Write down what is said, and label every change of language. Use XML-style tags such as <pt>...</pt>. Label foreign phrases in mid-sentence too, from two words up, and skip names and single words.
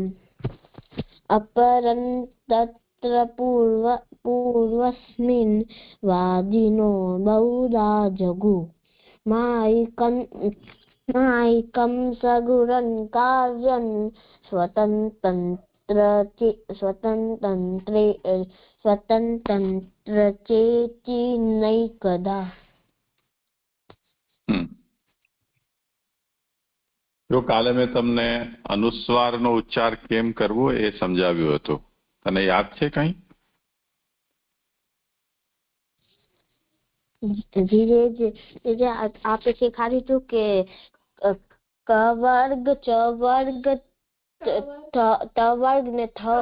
<sa>अपरं तत्र पूर्वस्मिन् वादिनो बहुधा जगु. मायिकं सगुणं कार्यं स्वतन्त्रचेति नैकदा.</sa> <gu>જો કાલે મેં તમને અનુસ્વારનો ઉચ્ચાર કેમ કરવો એ સમજાવ્યું હતું, તને યાદ છે કઈ? ધીરે ધીરે આપે શીખવાડ્યું હતું કે ક વર્ગ ચ વર્ગ ત વર્ગ ને ત</gu>